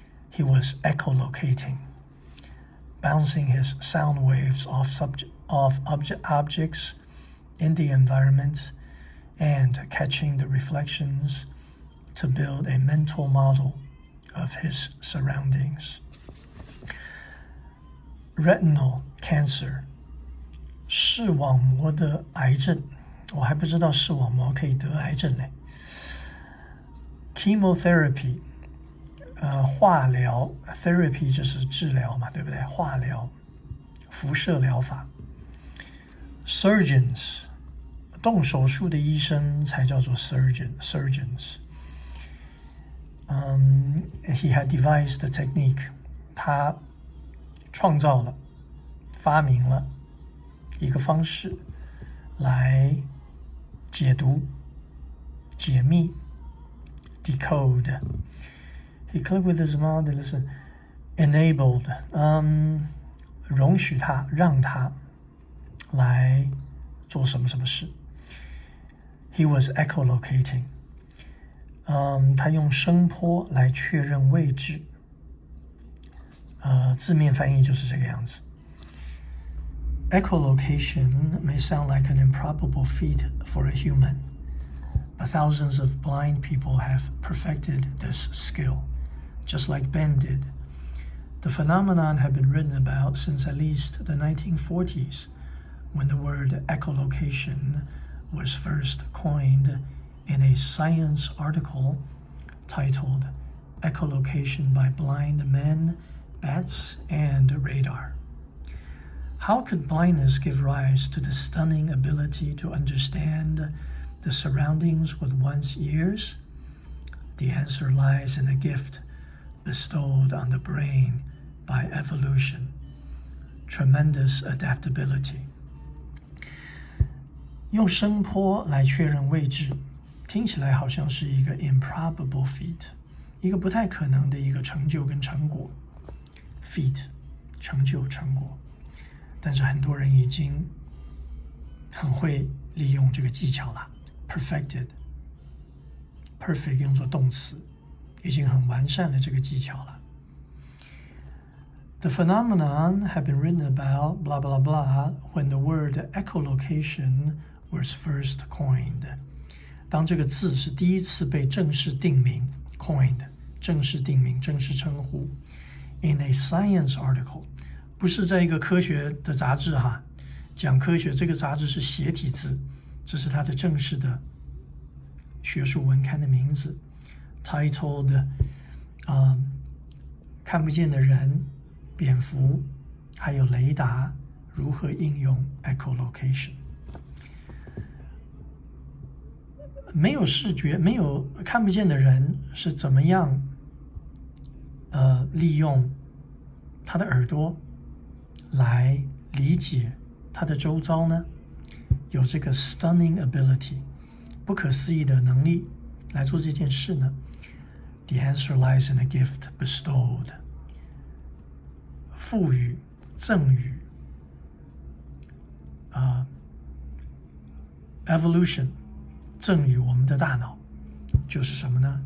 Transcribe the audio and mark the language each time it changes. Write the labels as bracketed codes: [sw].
[en] He was echolocating, bouncing his sound waves off objects in the environment and catching the reflections to build a mental model of his surroundings. [zh] Retinal cancer, 视网膜的癌症，我还不知道视网膜可以得癌症嘞。 Chemotherapy, 化疗 therapy 就是治疗嘛，对不对？化疗，辐射疗法。 Surgeons, 动手术的医生才叫做 surgeons. [en] He had devised the technique. [zh] 他创造了，发明了一个方式来解读、解密 decode. [en] He clicked with his mouth and listened. [zh] Enabled, 容许他，让他来做什么什么事。 [en] He was echolocating. [zh] 他用声波来确认位置。字面翻译就是这个样子。 [en] Echolocation may sound like an improbable feat for a human, but thousands of blind people have perfected this skill, just like Ben did. The phenomenon had been written about since at least the 1940s, when the word echolocation was first coined in a science article titled Echolocation by Blind Men, Bats, and Radar. How could blindness give rise to the stunning ability to understand the surroundings with one's ears? The answer lies in a gift bestowed on the brain by evolution, tremendous adaptability. [zh] 用声波来确认位置，听起来好像是一个 improbable feat， 一个不太可能的一个成就跟成果。 feat 成就成果，但是很多人已经很会利用这个技巧了。perfected，perfect 用作动词，已经很完善了这个技巧了。 [en] The phenomenon had been written about blah blah blah when the word echolocation was first coined. [zh] 当这个字是第一次被正式定名 coined 正式定名正式称呼 [en] in a science article [zh] 不是在一个科学的杂志哈，讲科学这个杂志是斜体字，这是它的正式的学术文刊的名字 titled 看不见的人、蝙蝠还有雷达如何应用 echolocation。没有视觉、没有看不见的人是怎么样利用他的耳朵来理解他的周遭呢？有这个 stunning ability 不可思议的能力来做这件事呢？ [en] The answer lies in a gift bestowed [zh] 赋予、赠予evolution 赠予我们的大脑就是什么呢？